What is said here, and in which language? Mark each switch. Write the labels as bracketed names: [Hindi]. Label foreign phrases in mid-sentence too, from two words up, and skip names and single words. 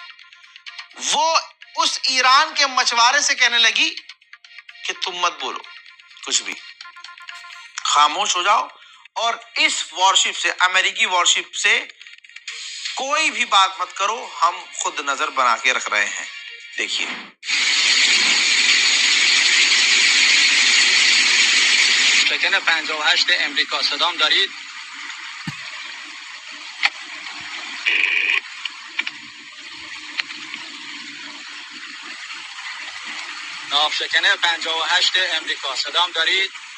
[Hindi] वो उस ईरान के मछुआरे से कहने लगी कि तुम मत बोलो कुछ भी, खामोश हो जाओ और इस वॉरशिप से, अमेरिकी वॉरशिप से कोई भी बात मत करो, हम खुद नजर बना के रख रहे हैं। देखिए, [Persian] شکن 58 امریکا صدام دارید؟ ناوشکن 58 امریکا صدام دارید؟